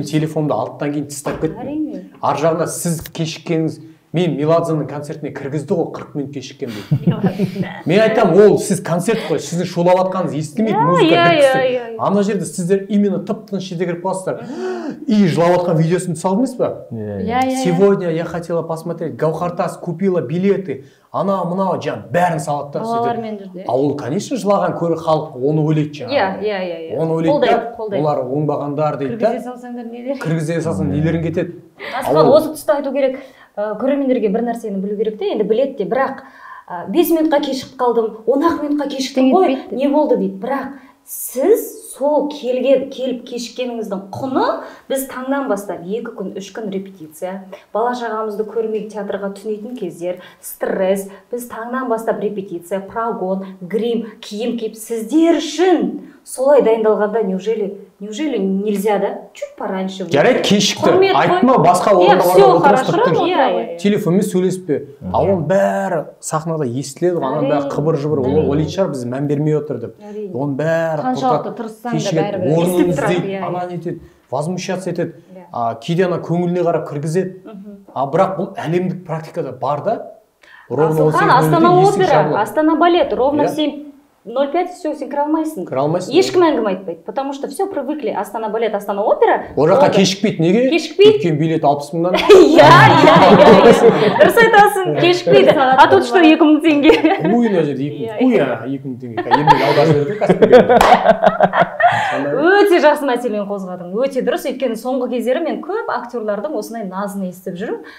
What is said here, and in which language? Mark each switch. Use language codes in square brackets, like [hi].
[kk] Мен телефонымды алттан кейін тыстап кеттім. Ар жағында сіз кешіккеніңіз, мен Меладзаның концертіне кіргізді ғой, 40 минут кешіккен дейді. Мен айтам, ол сіз концерт қой, сіздің шулап атқаныңыз естімейді, музыка біткісі. Ана жерде сіздер именно тып-тыныш жерде кіріп қаласыздар. И жылап атқан видеосын түсалдыңыз ба? [ru] Сегодня я хотела посмотреть, Гаухартас купила билеты. [kk] Мынау жан бәрін салады да. Балалармен жүрді. А ол, конечно, жылаған халық оны ойлайды жаңағы. Оны ойлайды да, олар оңбағандар дейді да. Кіргізе салсаңдар нелер? Кіргізе салсаң нелерің кетеді. Асқан осы тұста айту керек, көрермендерге бір нәрсені білу керек те, енді біледі де, бірақ 5 минутқа кешігіп қалдым, 10 минутқа кешіктім ғой, не болды дейді. Бірақ сіз сол келіп кешіккеніңіздің құны біз таңнан бастап 2 күн, 3 күн репетиция, бала шағамызды көрмей театрға түнейтін кездер, стресс, біз таңнан бастап репетиция, прогон, грим, киім киіп, сіздер үшін солай дайындалғанда [ru] неужели нельзя, [kk] да? [ru] Чуть пораньше. [kk] Жарайды, кешікті. Айтма, басқа орында отырып телефонмен сөйлесіп пе. А оның бәрі сахнада естіледі, оның бәрі қыбыр-жыбыр, ойлайды шығар, біз мән бермей отыр деп. Оның бәрі қаншалықты тырыссаң да бәрібір орнын іздейді, ананы етеді, возмущаться етеді. Кейде ана көңіліне қарап кіргізеді. Бірақ бұл әлемдік практикада бар да. Асылхан, Астана опера, Астана балет, [ru] ровно 7:05 все, [kk] сен кіре алмайсың. Ешкім әңгіме айтпайды, [ru] потому что все привыкли. [kk] Астана балет, Астана опера. Ол жаққа кешікпейді, неге? Кешікпейді. Өткен билет 60 мыңнан. Дұрыс айтасың, кешікпейді. [ru] А тут что, 2000 теңге? [kk] Ой, мына жерде 2000 теңге. Емнің аударып берді кәсіпкерлер. Өте жақсы мәселені қозғадың. Өте дұрыс, өйткені соңғы кездері мен көп актерлардың осындай назын естіп жүрмін.